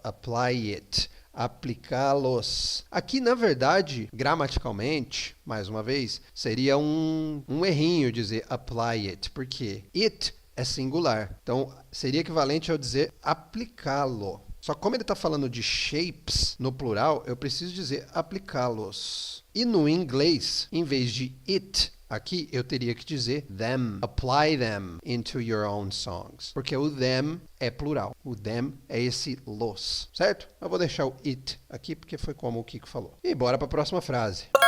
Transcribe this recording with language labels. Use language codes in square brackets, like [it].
[en] Apply it. [pt] Aplicá-los. Aqui, na verdade, gramaticalmente, mais uma vez, seria um errinho dizer apply it, porque it é singular. Então, seria equivalente ao dizer aplicá-lo. Só que como ele está falando de shapes no plural, eu preciso dizer aplicá-los. E no inglês, em vez de it, aqui eu teria que dizer them. [en] Apply them into your own songs. [pt] Porque o them é plural. O them é esse los, certo? Eu vou deixar o it aqui porque foi como o Kiko falou. E bora para a próxima frase.